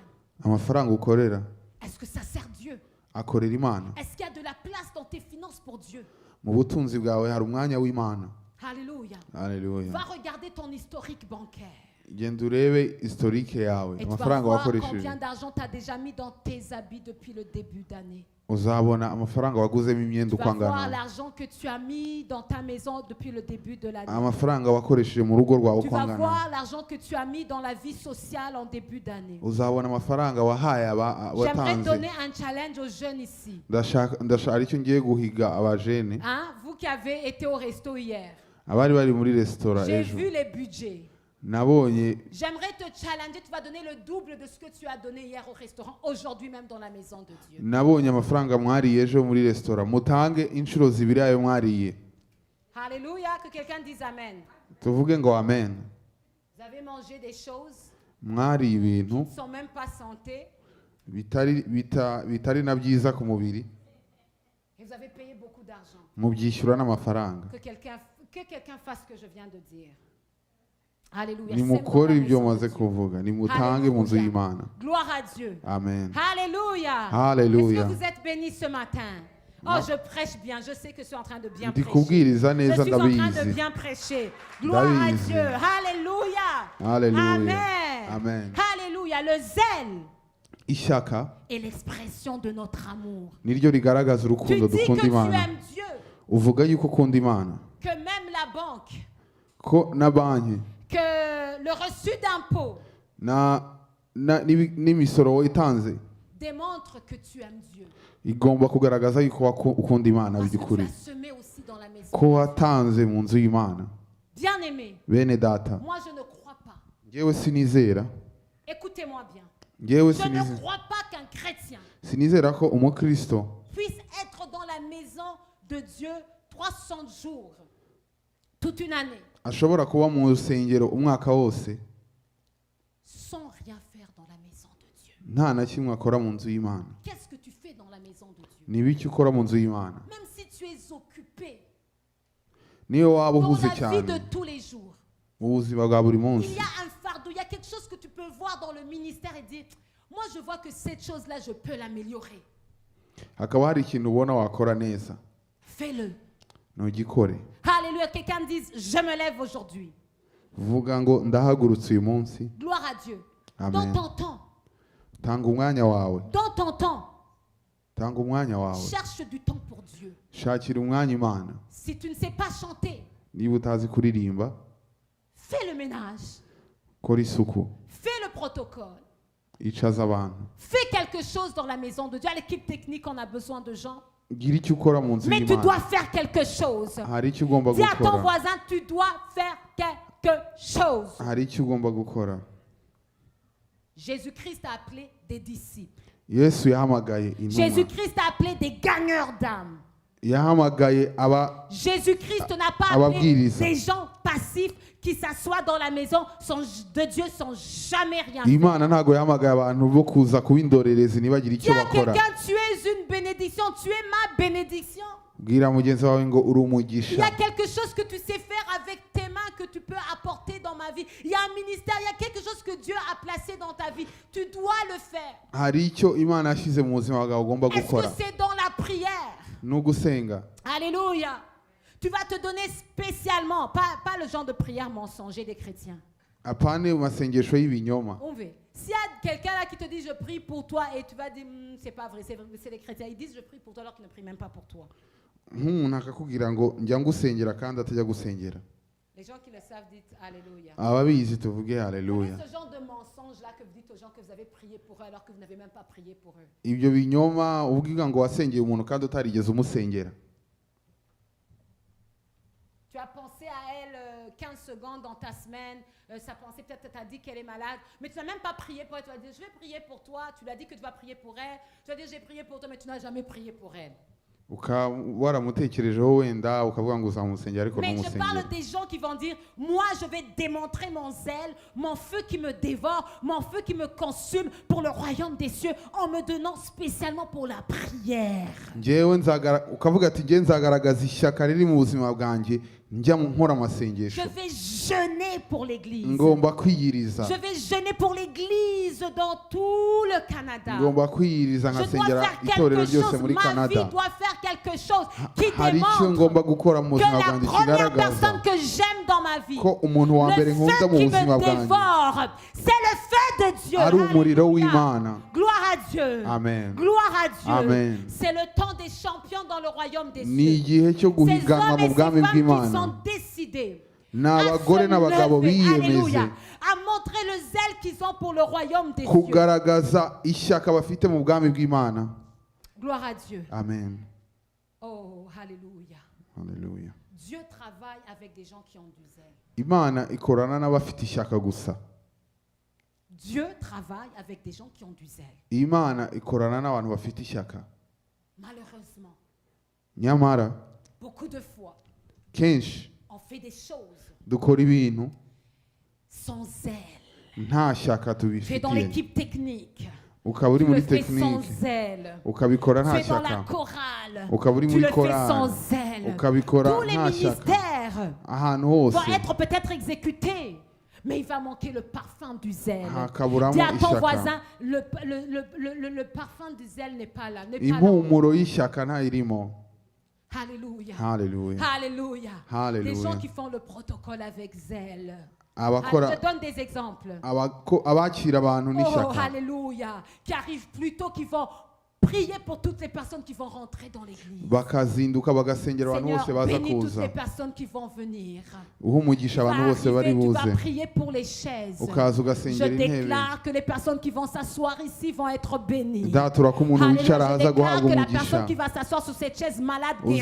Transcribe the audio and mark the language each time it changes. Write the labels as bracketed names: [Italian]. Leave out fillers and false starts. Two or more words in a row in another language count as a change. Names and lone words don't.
[Kinyarwanda] amafaranga ukorera [French] est-ce que ça sert Dieu? [Kinyarwanda] akorera imana [French] Est-ce qu'il y a de la place dans tes finances pour Dieu? [Kinyarwanda] mu butunzi bwawe hari umwanya w'imana [French] Alléluia. [Kinyarwanda] haleluya [French] Va regarder ton historique bancaire. [Kinyarwanda] genda urebe historike yawe [French] Et tu vas [Kinyarwanda] amafaranga [French] voir [Kinyarwanda] wakoresheje [French] combien d'argent tu as déjà mis dans tes habits depuis le début d'année. [Kinyarwanda] uzabona amafaranga waguzemo imyenda [French] Tu [Kinyarwanda] uko [French] vas voir [Kinyarwanda] angana [French] l'argent que tu as mis dans ta maison depuis le début de l'année. [Kinyarwanda] amafaranga wakoresheje mu rugo rwawe [French] Tu [Kinyarwanda] uko [French] vas [Kinyarwanda] angana [French] voir l'argent que tu as mis dans la vie sociale en début d'année. [Kinyarwanda] uzabona amafaranga wahaye [French] J'aimerais [Kinyarwanda] watanze [French] donner un challenge aux jeunes ici. [Kinyarwanda] ndashaka aricyo ngiye guhiga abajene [French] Hein? Vous qui avez été au resto hier, [Kinyarwanda] abari bari muri resitora [French] j'ai [Kinyarwanda] ejo [French] vu les budgets. [Kinyarwanda] nabonye [French] J'aimerais te challenger, tu vas donner le double de ce que tu as donné hier au restaurant, aujourd'hui même dans la maison de Dieu. [Kinyarwanda] nabonye amafaranga mwariye ejo muri resitora mutange inshuro zibiri ayo mwariye [French] Alléluia, que quelqu'un dise Amen. [Kinyarwanda] tuvuge ngo amen [French] Vous avez mangé des choses [Kinyarwanda] mwariye ibintu [French] qui ne sont même pas santé [Kinyarwanda] bitari na byiza ku mubiri [French] et vous avez payé beaucoup d'argent. [Kinyarwanda] mubyishyura n'amafaranga [French] Que quelqu'un fasse ce que je viens de dire. Alléluia. [Kinyarwanda] nimukore [French] Sème [Kinyarwanda] ibyo [French] dans la [Kinyarwanda] maze [French] maison de Dieu. [Kinyarwanda] kuvuga nimutange mu nzu [French] Alléluia. [Kinyarwanda] y'imana [French] Gloire à Dieu. [Kinyarwanda] amen [French] Alléluia. Alléluia. Est-ce que vous êtes bénis ce matin? Oh, je prêche bien. Je sais que je suis en train de bien [Kinyarwanda] ndi [French] prêcher. [Kinyarwanda] kubwiriza [French] Je [Kinyarwanda] neza [French] suis en train de [Kinyarwanda] ndabizi [French] bien prêcher. Gloire à [Kinyarwanda] Ndabizi. [French] Dieu. Alléluia. Alléluia. Amen. Amen. Alléluia. Le zèle [Kinyarwanda] ishyaka [French] est l'expression de notre amour. [Kinyarwanda] niryo rigaragaza [French] Tu [Kinyarwanda] urukundo [French] dis [Kinyarwanda] dukunda [French] que tu [Kinyarwanda] imana [French] aimes Dieu, [Kinyarwanda] uvuga yuko ukunda imana [French] que même la banque, [Kinyarwanda] ko na banki [French] que le reçu d'impôt [Kinyarwanda] n'imisoro watanze [French] démontre que tu aimes Dieu. [Kinyarwanda] igomba kugaragaza yuko ukunda imana [French] Parce que tu [Kinyarwanda] by'ukuri [French] as semé aussi dans la maison. [Kinyarwanda] ko watanze mu nzu y'imana [French] Bien-aimé, [Kinyarwanda] bene data [French] moi je ne crois pas. [Kinyarwanda] ngewe sinizera [French] Écoutez-moi bien. [Kinyarwanda] ngewe [French] Je ne crois pas qu'un chrétien [Kinyarwanda] sinizera ko umukristo [French] puisse être dans la maison de Dieu 300 jours, toute une année, [Kinyarwanda] ashobora kuba mu rusengero umwaka wose [French] sans rien faire dans la maison de Dieu. [Kinyarwanda] nta na kimwe akora mu nzu y'imana [French] Qu'est-ce que tu fais dans la maison de Dieu? [Kinyarwanda] ni ibiki ukora mu nzu y'imana [French] Même si tu es occupé [Kinyarwanda] niyo waba [French] dans [Kinyarwanda] uhuze [French] la vie [Kinyarwanda] cyane [French] de tous les jours, [Kinyarwanda] mu buzima bwa buri [French] il [Kinyarwanda] munsi [French] y a un fardeau, il y a quelque chose que tu peux voir dans le ministère et dire, moi je vois que cette chose-là, je peux l'améliorer. [Kinyarwanda] hakaba hari ikintu ubona wakora neza [French] Fais-le. [Kinyarwanda] ntugikore [French] Alléluia. Quelqu'un dise, je me lève aujourd'hui. [Kinyarwanda] vuga ngo ndahagurutse uyu munsi [French] Gloire à Dieu. [Kinyarwanda] Amen. [French] Dans ton temps, [Kinyarwanda] tanga umwanya wawe [French] dans ton temps, [Kinyarwanda] tanga umwanya wawe [French] cherche du temps pour Dieu. [Kinyarwanda] shakira umwanya imana [French] Si tu ne sais pas chanter, [Kinyarwanda] niba utazi kuririmba [French] fais le ménage, [Kinyarwanda] kora isuku [French] fais protocole. [Kinyarwanda] icaza abantu. [French] Fais quelque chose dans la maison de Dieu. À l'équipe technique, on a besoin de gens. [Kinyarwanda] Gira icyo ukora mu nzu [French] Mais tu [Kinyarwanda] y'Imana. [French] dois faire quelque chose. [Kinyarwanda] Hari icyo ugomba [French] Dis à ton [Kinyarwanda] gukora. [French] voisin, tu dois faire quelque chose. [Kinyarwanda] Hari icyo ugomba gukora. [French] Jésus-Christ a appelé des disciples. [Kinyarwanda] Yesu yahamagaye intumwa. [French] Jésus-Christ a appelé des gagneurs d'âme. [Kinyarwanda] Yahamagaye [French] Jésus-Christ n'a pas appelé [Kinyarwanda] ababwiriza. [French] des gens passifs qui s'assoient dans la maison de Dieu sans jamais rien faire. [Kinyarwanda] Imana ntago yahamagaye abantu bo kuza kuba indorerezi ntibagire [French] Dis [Kinyarwanda] icyo [French] à [Kinyarwanda] bakora. [French] quelqu'un, tu es une bénédiction, tu es ma bénédiction. [Kinyarwanda] Bwira mugenzi wawe ngo uri [French] Il y [Kinyarwanda] umugisha. [French] a quelque chose que tu sais faire avec tes mains que tu peux apporter dans ma vie. Il y a un ministère, il y a quelque chose que Dieu a placé dans ta vie. Tu dois le faire. [Kinyarwanda] Hari icyo Imana yashyize mu buzima bwawe ugomba [French] Est-ce que [Kinyarwanda] gukora. [French] c'est dans la prière? [Kinyarwanda] Ni ugusenga. [French] Alléluia. Tu vas te donner spécialement, pas le genre de prière mensonger des chrétiens. [Kinyarwanda] Apane mu masengesho y'ibinyoma. [French] On veut. S'il y a quelqu'un là qui te dit je prie pour toi et tu vas dire c'est pas vrai, c'est les chrétiens. Ils disent je prie pour toi alors qu'ils ne prient même pas pour toi. [Kinyarwanda] Nk'umuntu akakubwira ngo njya ngusengera kandi atajya gusengera. [French] Les gens qui le savent disent Alléluia. [Kinyarwanda] Ababizi tuvuge [French] Quel [Kinyarwanda] haleluya. [French] est ce genre de mensonge là que vous dites aux gens que vous avez prié pour eux alors que vous n'avez même pas prié pour eux? [Kinyarwanda] Ibyo binyoma ubwiga ngo wasengeye umuntu kandi utarigeze umusengera. [French] Tu as pensé à elle 15 secondes dans ta semaine, ça pensait peut-être, tu as dit qu'elle est malade, mais tu n'as même pas prié pour elle. Tu as dit, je vais prier pour toi. Tu lui as dit que tu vas prier pour elle. Tu as dit, j'ai prié pour toi, mais tu n'as jamais prié pour elle. [Kinyarwanda] Waramutekerejeho wenda ukavuga ngo uzamusengera ariko [French] Mais je [Kinyarwanda] ntumusengera. [French] parle des gens qui vont dire, moi je vais démontrer mon zèle, mon feu qui me dévore, mon feu qui me consume pour le royaume des cieux, en me donnant spécialement pour la prière. [Kinyarwanda] Ukavuga ati njye nzagaragaza ishyaka riri mu buzima bwanjye njya nkora amasengesho. [French] Je vais jeûner pour l'église. [Kinyarwanda] Ngomba kwiyiriza. [French] Je vais jeûner pour l'église dans tout le Canada. [Kinyarwanda] Ngomba kwiyiriza [French] Je dois [Kinyarwanda] nkasengera [French] faire [Kinyarwanda] itorero [French] quelque [Kinyarwanda] ryose [French] chose. [Kinyarwanda] muri [French] Ma vie [Kinyarwanda] Canada. [French] doit faire quelque chose qui [Kinyarwanda] Hari icyo ngomba [French] démontre [Kinyarwanda] gukora mu [French] que [Kinyarwanda] buzima [French] la [Kinyarwanda] bwanjye [French] première [Kinyarwanda] kigaragaza [French] personne que j'aime dans ma vie, [Kinyarwanda] ko umuntu wa mbere [French] le [Kinyarwanda] nkunda [French] feu [Kinyarwanda] mu [French] qui [Kinyarwanda] buzima [French] me [Kinyarwanda] bwanjye [French] dévore, c'est le feu de Dieu. [Kinyarwanda] ari umuriro [French] Alléluia. [Kinyarwanda] w'Imana. [French] Gloire à Dieu. [Kinyarwanda] Amen. [French] Gloire à Dieu. [Kinyarwanda] Amen. [French] C'est le temps des champions dans le royaume des [Kinyarwanda] Ni [French] cieux. [Kinyarwanda] igihe cyo [French] Ces [Kinyarwanda] guhiganwa [French] hommes [Kinyarwanda] mu [French] et ces [Kinyarwanda] bwami [French] femmes qui [Kinyarwanda] bw'Imana. [French] sont décidés [Kinyarwanda] Ni [French] à [Kinyarwanda] abagore [French] se [Kinyarwanda] n'abagabo [French] lever, [Kinyarwanda] biyemeze [French] alléluia, à montrer le zèle qu'ils ont pour le royaume des cieux. [Kinyarwanda] kugaragaza ishyaka bafite mu bwami bw'Imana. [French] Gloire à Dieu. [Kinyarwanda] Amen. [French] Oh, alléluia. [Kinyarwanda] Haleluya. [French] Dieu travaille avec des gens qui ont du zèle. [Kinyarwanda] Imana ikorana n'abafite ishyaka gusa. [French] Dieu travaille avec des gens qui ont du zèle. [Kinyarwanda] Imana ikorana n'abantu bafite ishyaka. [French] Malheureusement, [Kinyarwanda] Nyamara [French] beaucoup de fois, [Kinyarwanda] kenshi [French] on fait des choses [Kinyarwanda] dukora ibintu [French] sans zèle. [Kinyarwanda] nta shyaka [French] Tu es dans [Kinyarwanda] tubifitiye. [French] l'équipe technique. [Kinyarwanda] Ukaba uri [French] Tu le [Kinyarwanda] muri [French] fais sans [Kinyarwanda] tekinike [French] zèle. [Kinyarwanda] ukabikora [French] Tu [Kinyarwanda] nta [French] es dans la [Kinyarwanda] shyaka. [French] chorale. [Kinyarwanda] Ukaba uri [French] Tu [Kinyarwanda] muri [French] le fais sans [Kinyarwanda] korali [French] zèle. [Kinyarwanda] ukabikora [French] Tous les [Kinyarwanda] nta shyaka. [French] ministères [Kinyarwanda] Ahantu hose [French] vont être peut-être exécutés, mais il va manquer le parfum du zèle. [Kinyarwanda] hakaburamo [French] Dis à ton [Kinyarwanda] ishyaka. [French] voisin, le parfum du zèle n'est pas là. N'est pas là. [Kinyarwanda] Impumuro y'ishyaka ntayirimo. [French] Alléluia. [Kinyarwanda] Haleluya. [French] Alléluia. Alléluia. Des gens qui font le protocole avec zèle. [Kinyarwanda] Abakora [French] Je te donne des exemples. [Kinyarwanda] abakira abantu [French] Oh, [Kinyarwanda] n'ishyaka. [French] alléluia. Qui arrivent plus tôt, qui vont prier pour toutes les personnes qui vont rentrer dans l'église. [Kinyarwanda] Bakazinduka bagasengera abantu bose [French] Seigneur, [Kinyarwanda] baza [French] bénis toutes [Kinyarwanda] kuza. [French] les personnes qui vont venir. [Kinyarwanda] Uha umugisha abantu bose bari [French] Tu vas [Kinyarwanda] buze. [French] prier pour les chaises. [Kinyarwanda] Ukaza [French] Je [Kinyarwanda] ugasengera intebe. [French] déclare que les personnes qui vont s'asseoir ici vont être bénies. [Kinyarwanda] Datura ko umuntu [French] Alléluia, [Kinyarwanda] wicara [French] je [Kinyarwanda] aza [French] déclare [Kinyarwanda] guhabwa [French] que la [Kinyarwanda] umugisha. [French] personne qui va s'asseoir sur cette chaise malade guérie